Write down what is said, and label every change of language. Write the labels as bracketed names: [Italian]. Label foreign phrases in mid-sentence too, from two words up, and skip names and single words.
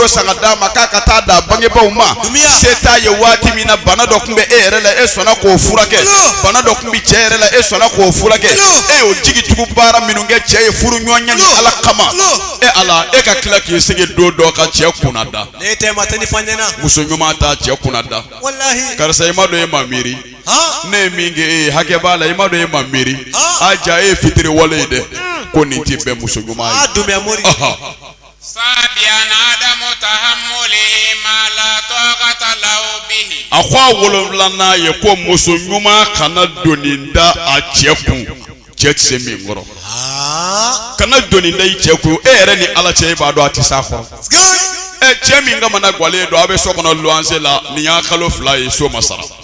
[Bambara] san ka d'a ma k'a ka taa d'a bangebaaw ma se t'a ye waati min na bana dɔ tun bɛ e yɛrɛ la e sɔnna k'o furakɛ bana dɔ tun bɛ cɛ yɛrɛ la e sɔnna k'o furakɛ e y'o jigitugu baara minnu kɛ cɛ ye furu ɲɔgɔnya ni ala kama ala e ka tila k'i sigi don dɔ ka cɛ kunna da muso ɲuman t'a cɛ kunna da karisa i ma dɔn e ma miiri ne ye min kɛ e ye hakɛ b'a la i ma dɔn e ma miiri a ja e ye fitiri wale ye dɛ ko nin tɛ bɛn muso ɲuman ye [Arabic] سبيان آدم تحمله ما لا طاقة له به [Bambara] a ko a wolonfilanan ye ko muso ɲuman kana doni da a cɛ kun cɛ tɛ se min kɔrɔ kana doni da i cɛ kun e yɛrɛ ni ala cɛ e b'a dɔn a tɛ s'a kɔrɔ cɛ min ka mana gɔlen don a bɛ so kɔnɔ luwanse la nin y'a kalo 2 ye so ma sara